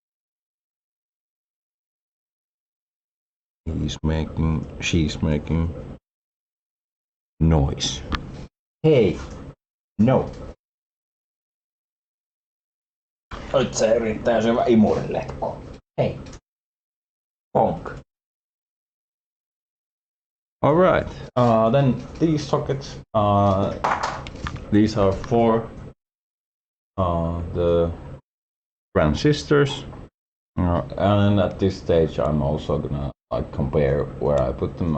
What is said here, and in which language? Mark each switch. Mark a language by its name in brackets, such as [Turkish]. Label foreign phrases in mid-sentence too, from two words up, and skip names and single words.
[English] She's making noise. [Finnish] Hei! No! Nyt se yrittää syödä imurillekko. Hei! Honk! [English] Alright, then these sockets, these are for the transistors, and at this stage I'm also gonna like compare where I put them.